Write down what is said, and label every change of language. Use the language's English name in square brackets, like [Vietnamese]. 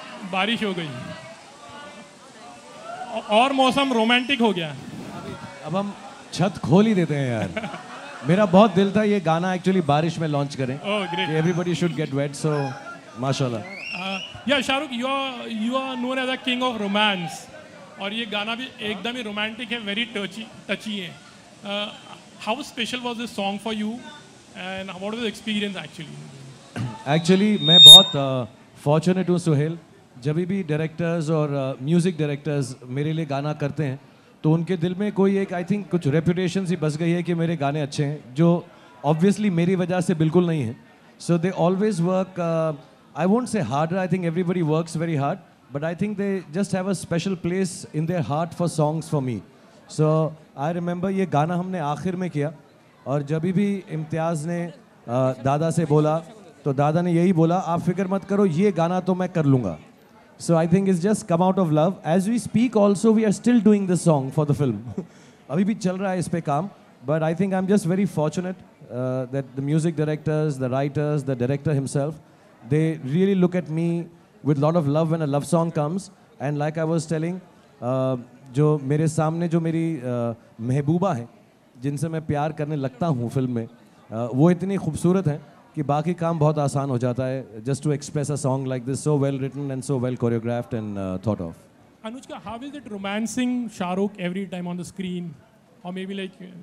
[Hindi] बारिश हो गई और मौसम रोमांटिक हो गया. अब हम छत खोल ही देते हैं यार. मेरा बहुत दिल था ये गाना एक्चुअली बारिश में लॉन्च करें. [English] Oh, great. Everybody should get wet, so माशाल्लाह. Yeah, Shahrukh, you are known as a king of romance. [Hindi] और ये गाना भी एकदम ही रोमांटिक है, [English] very touchy [Hindi] है. [English] How special was this song for you, and what was the experience actually? [Hindi] Actually मैं बहुत फॉर्चुनेट हूँ सुहेल. जब भी डायरेक्टर्स और म्यूज़िक डायरेक्टर्स मेरे लिए गाना करते हैं तो उनके दिल में कोई एक [English] I think [Hindi] कुछ रेपुटेशन सी बस गई है कि मेरे गाने अच्छे हैं, जो ऑब्वियसली मेरी वजह से बिल्कुल नहीं है. [English] So they always work, I won't say harder, I think everybody works very hard, but I think they just have a special place in their heart for songs for me. So I remember [Hindi] ये गाना हमने आखिर में किया, और जब भी इम्तियाज़ ने दादा से बोला तो दादा ने यही बोला, आप फिक्र मत करो, ये गाना तो मैं कर लूँगा. [English] So I think it's just come out of love. As we speak also, we are still doing this song for the film. [Hindi] अभी भी चल रहा है इस पे काम. [English] But I think I'm just very fortunate that the music directors, the writers, the director himself, they really look at me with a lot of love when a love song comes. And like I was telling, [Hindi] जो मेरे सामने जो मेरी महबूबा हैं, जिनसे मैं प्यार करने लगता हूँ फिल्म में, वो इतनी खूबसूरत हैं कि बाकी काम बहुत आसान हो जाता है. [English] Just to express a song like this, so well written and so well choreographed and thought of. Anushka, how is it romancing Shahrukh every time on the screen, or maybe like?